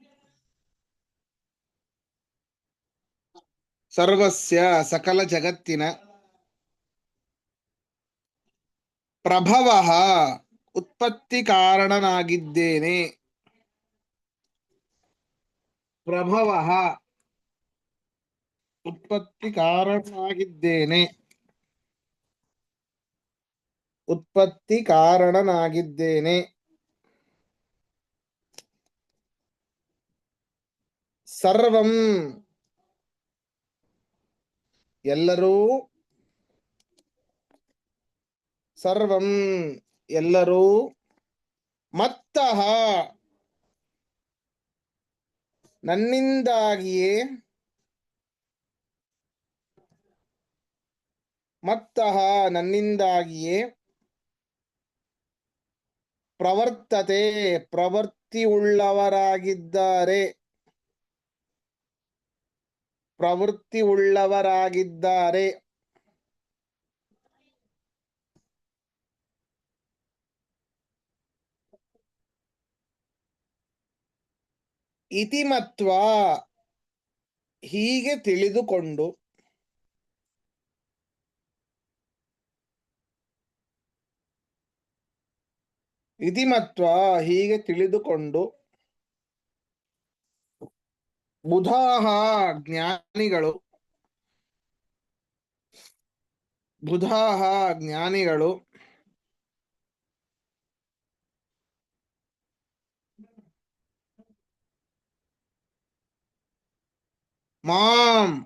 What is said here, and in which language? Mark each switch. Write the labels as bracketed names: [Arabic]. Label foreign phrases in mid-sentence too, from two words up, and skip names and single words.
[Kannada] ಸರ್ವಸ್ಯ ಸಕಲ ಜಗತ್ತಿನ, ಪ್ರಭವಃ ಉತ್ಪತ್ತಿ ಕಾರಣನಾಗಿದ್ದೇನೆ, ಪ್ರಭವಃ ಉತ್ಪತ್ತಿ ಕಾರಣನಾಗಿದ್ದೇನೆ, ಉತ್ಪತ್ತಿ ಕಾರಣನಾಗಿದ್ದೇನೆ. ಸರ್ವಂ ಎಲ್ಲರೂ, ಸರ್ವಂ ಎಲ್ಲರೂ, ಮತ್ತಃ ನನ್ನಿಂದಾಗಿಯೇ, ಮತ್ತಃ ನನ್ನಿಂದಾಗಿಯೇ, ಪ್ರವರ್ತತೆ ಪ್ರವೃತ್ತಿಯುಳ್ಳವರಾಗಿದ್ದಾರೆ, ಪ್ರವೃತ್ತಿಯುಳ್ಳವರಾಗಿದ್ದಾರೆ. [Sanskrit] ಇತಿ ಮತ್ವಾ [Kannada] ಹೀಗೆ ತಿಳಿದುಕೊಂಡು, [Sanskrit] ಇತಿ ಮತ್ವಾ [Kannada] ಹೀಗೆ ತಿಳಿದುಕೊಂಡು, ಬುಧಾಹ ಜ್ಞಾನಿಗಳು, ಬುಧಾಹ ಜ್ಞಾನಿಗಳು, ಮಾಂ